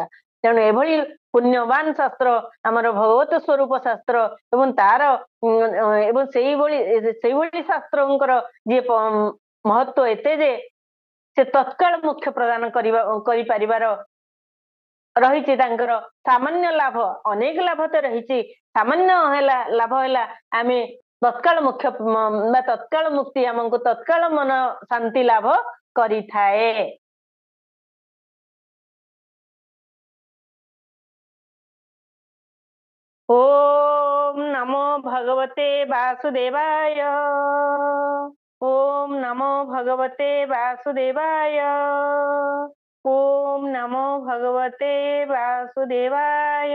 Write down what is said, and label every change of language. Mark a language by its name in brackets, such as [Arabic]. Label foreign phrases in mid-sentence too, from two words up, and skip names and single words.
[Odia] ତେଣୁ ଏଭଳି ପୁଣ୍ୟବାନ ଶାସ୍ତ୍ର ଆମର ଭଗବତ ସ୍ୱରୂପ ଶାସ୍ତ୍ର ଏବଂ ତାର ଏବଂ ସେଇଭଳି ଶାସ୍ତ୍ରଙ୍କର ଯିଏ ମହତ୍ଵ ଏତେ ଯେ ସେ ତତ୍କାଳ ମୁଖ୍ୟ ପ୍ରଦାନ କରିପାରିବାର ରହିଛି ତାଙ୍କର ସାମାନ୍ୟ ଲାଭ। ଅନେକ ଲାଭ ତ ରହିଛି, ସାମାନ୍ୟ ଲାଭ ହେଲା ଆମେ ତତ୍କାଳ ମୁଖ୍ୟ ବା ତତ୍କାଳ ମୁକ୍ତି ଆମକୁ ତତ୍କାଳ ମନ ଶାନ୍ତି ଲାଭ କରିଥାଏ। [Sanskrit] ओम नमो भगवते वासुदेवाय। ओम नमो भगवते वासुदेवाय। ओम नमो भगवते वासुदेवाय।